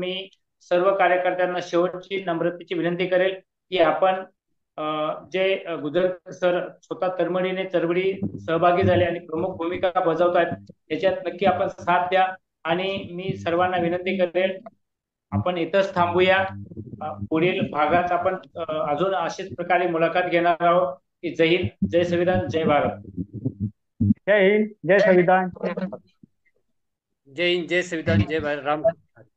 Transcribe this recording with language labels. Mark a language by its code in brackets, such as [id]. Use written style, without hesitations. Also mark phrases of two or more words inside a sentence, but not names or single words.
[mr] मी सर्व कार्यकर्त्यांना शेवटची नम्रतेची विनंती करेल की आपण जे गुजर सर स्वतः तळमळीने चळवळी सहभागी झाले आणि प्रमुख भूमिका बजावत आहेत याच्यात नक्की आपण साथ द्या. आणि मी सर्वांना विनंती करेल आपण इथंच थांबूया. पुढील भागात आपण अजून अशाच प्रकारे मुलाखत घेणार आहोत. जय हिंद, जय संविधान, जय भारत. जय हिंद, जय संविधान. जय हिंद, जय संविधान, जय भारत. राम.